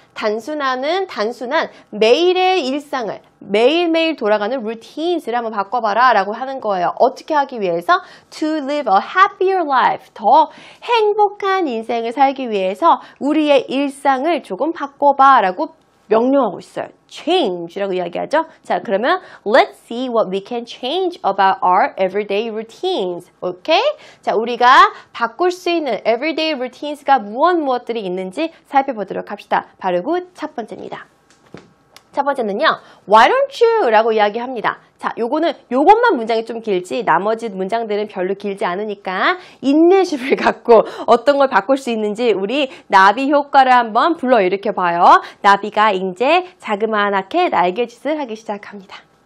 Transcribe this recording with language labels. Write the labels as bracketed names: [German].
[Korean] 단순한 매일의 일상을 매일매일 돌아가는 routines를 한번 바꿔봐라 라고 하는 거예요. 어떻게 하기 위해서? [English] To live a happier life. [Korean] 더 행복한 인생을 살기 위해서 우리의 일상을 조금 바꿔봐 라고 명령하고 있어요. change라고 이야기하죠. 자, 그러면 [English] let's see what we can change about our everyday routines. [Korean] 오케이? 자, 우리가 바꿀 수 있는 everyday routines가 무엇들이 있는지 살펴보도록 합시다. 바로 첫 번째입니다. 첫 번째는요, [English] why don't you? [Korean] 라고 이야기합니다. 자, 요것만 문장이 좀 길지, 나머지 문장들은 별로 길지 않으니까, 인내심을 갖고 어떤 걸 바꿀 수 있는지, 우리 나비 효과를 한번 불러일으켜 봐요. 나비가 이제 자그마하게 날개짓을 하기 시작합니다.